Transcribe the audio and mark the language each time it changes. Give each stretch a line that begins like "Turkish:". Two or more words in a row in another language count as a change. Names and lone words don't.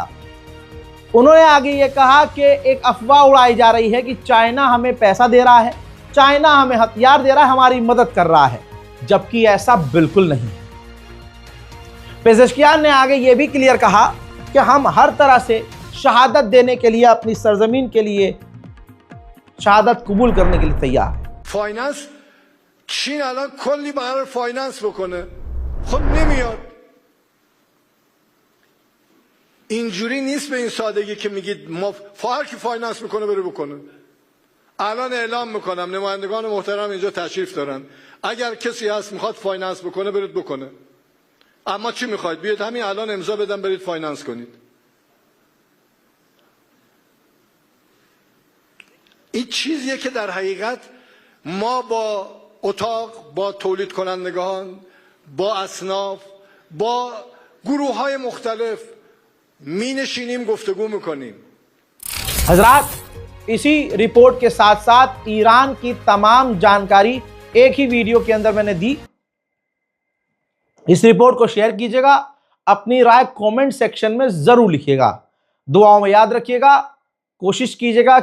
Hindi: उन्होंने आगे ये कहा कि एक अफवाह उड़ाई जा रही है कि चाइना हमें पैसा दे रहा है, चाइना हमें हथियार दे रहा है, हमारी मदद कर रहा है, जबकि ऐसा बिल्कुल नहीं है। पेजेश्कियान ने आगे ये भी क्लियर कहा कि हम हर तरह से शहादत देने के लिए, अपनी सरजमीन के लिए शहादत कबूल करने के लिए तैयार है।
Persian: فایننس چین الان کلی برای فایننس بکنه، خب نمیاد. اینجوری نیست به این سادگی که میگید ما هر کی فایننس میکنه بره بکنه. الان اعلام میکنم نمایندگان محترم اینجا تشریف دارن، اگر کسی هست میخواد فایننس بکنه برید بکنه. اما چی میخواید؟ بیاید همین الان امضا بدم برید فایننس کنید. این چیزیه که در حقیقت ما با اتاق، با تولید کنندگان، با اصناف، با گروه های مختلف می نشینیم، گفتگو میکنیم.
Hindi: हजरात, इसी रिपोर्ट के साथ साथ ईरान की तमाम जानकारी एक ही वीडियो के अंदर मैंने दी। इस रिपोर्ट को शेयर कीजिएगा, अपनी राय
English: comment section
Hindi: में जरूर लिखिएगा, दुआओं में याद रखिएगा, कोशिश कीजिएगा